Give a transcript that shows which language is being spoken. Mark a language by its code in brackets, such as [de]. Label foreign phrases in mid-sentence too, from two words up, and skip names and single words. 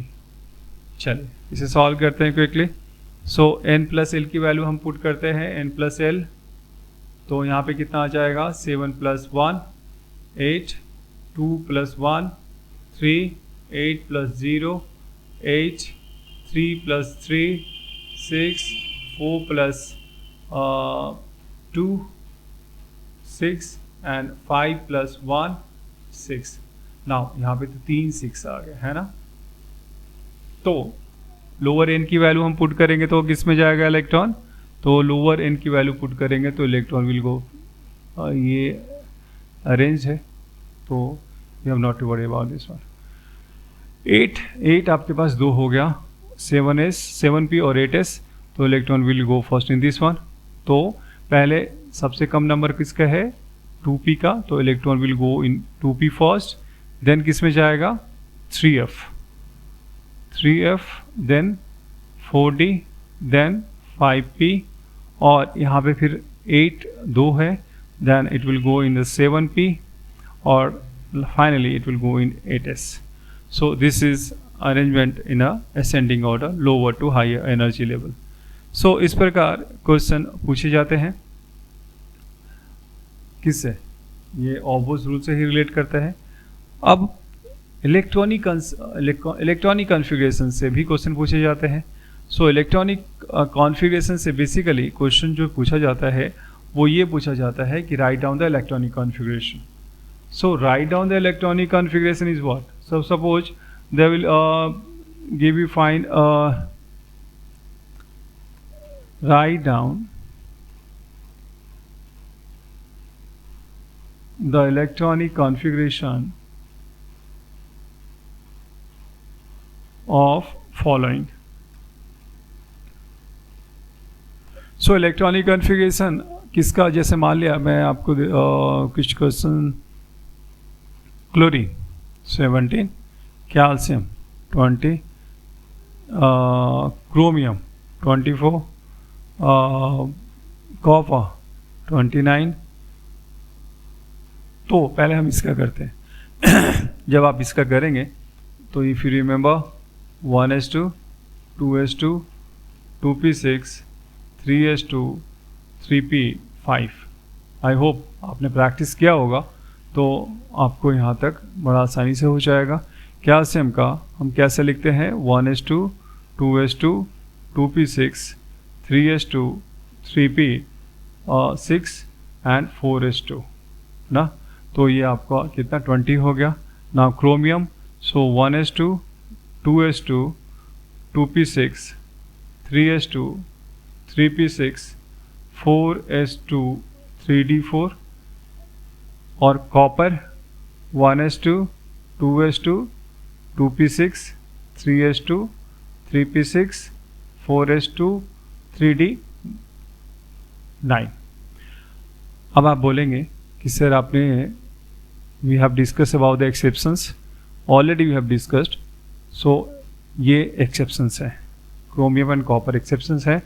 [hi] चलिए इसे सॉल्व करते हैं क्विकली। सो n प्लस एल की वैल्यू हम पुट करते हैं, n प्लस एल, तो यहाँ पे कितना आ जाएगा 7 प्लस 1 8, 2 प्लस 1 3, 8 प्लस 0 8, 3 प्लस 3 6, 4 प्लस 2 6 एंड 5 प्लस 1 6। नाउ यहाँ पे तो 3 6 आ गए है ना। तो लोअर एन की वैल्यू हम पुट करेंगे तो किस में जाएगा इलेक्ट्रॉन, तो लोअर एन की वैल्यू पुट करेंगे तो [en] electron will go, [hi] ये अरेंज है, तो [en] we have not to worry about this one. [hi] 8 आपके पास 2 हो गया, 7s 7p और 8s, तो [en] electron will go first in this one. [hi] तो पहले सबसे कम नंबर किसका है 2p का, तो [en] electron will go in 2p first, [hi] देन किस में जाएगा 3f, देन 4d, देन 5p, और यहाँ पे फिर 8 2 है, [en] then it will go in the 7p, [hi] और [en] finally it will go in 8s. so this is arrangement in a ascending order lower to higher energy level. [hi] सो इस प्रकार क्वेश्चन पूछे जाते हैं, किससे, ये [en] obvious rule [hi] से ही रिलेट करता है। अब [en] electronic configuration [hi] से भी क्वेश्चन पूछे जाते हैं। सो [en] electronic configuration [hi] से बेसिकली क्वेश्चन जो पूछा जाता है वो ये पूछा जाता है कि [en] write down the electronic configuration. so write down the electronic configuration is what? so suppose they will give you find write down the electronic configuration of following. [hi] सो [en] electronic configuration [hi] किसका, जैसे मान लिया मैं आपको कुछ क्वेश्चन, क्लोरीन 17, कैल्शियम 20, क्रोमियम 24, कॉपर 29. तो पहले हम इसका करते हैं. जब आप इसका करेंगे तो [en] if you remember [hi] 1s2, 2s2, 2p6, 3s2, 3p5. [en] I hope [hi] आपने प्रैक्टिस किया होगा तो आपको यहाँ तक बड़ा आसानी से हो जाएगा. कैल्शियम का हम कैसे लिखते हैं? 1s2, 2s2, 2p6, 3s2, 3p6 एंड 4s2 ना. तो ये आपका कितना 20 हो गया. नाउ क्रोमियम, सो 1s2, 2s2, 2p6, 3s2, 3p6, 4s2, 3d4. और कॉपर 1s2, 2s2, 2p6, 3s2, 3p6, 4s2, 3d9. अब आप बोलेंगे कि सर आपने [en] we have discuss about the exceptions, already we have discussed. [hi] सो ये एक्सेप्शंस है, क्रोमियम एंड कॉपर एक्सेप्शंस है.